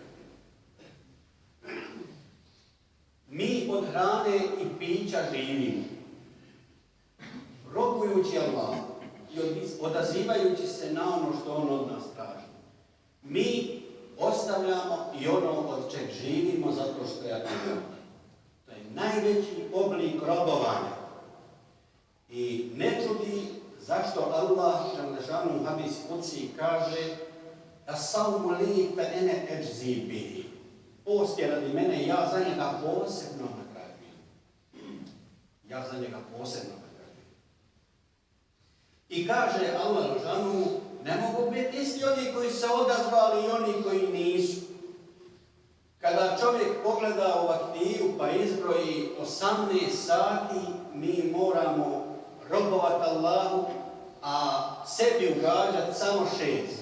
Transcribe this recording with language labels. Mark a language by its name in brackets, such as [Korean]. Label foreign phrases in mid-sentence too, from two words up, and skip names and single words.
[Bosnian] Mi od hrane i pića živimo, robujući Allah i odazivajući se na ono što on od nas traži. Mi ostavljamo i ono od čeg živimo zato što je to. To je najveći oblik robovanja. I ne čudi zašto Allah dželešanuhu hadis kudsi kaže [Arabic] الصوم لي فأنا أجزي به. [Bosnian] Post je radi mene i ja za njega posebno nagrađujem. Ja za njega posebno nagrađujem. I kaže Allah dželešanuhu ne mogu biti isti oni koji se odazvali i oni koji nisu. Kada čovjek pogleda u aktivu pa izbroji 18 sati, mi moramo robovati Allahu, a sebi ugađati samo 6.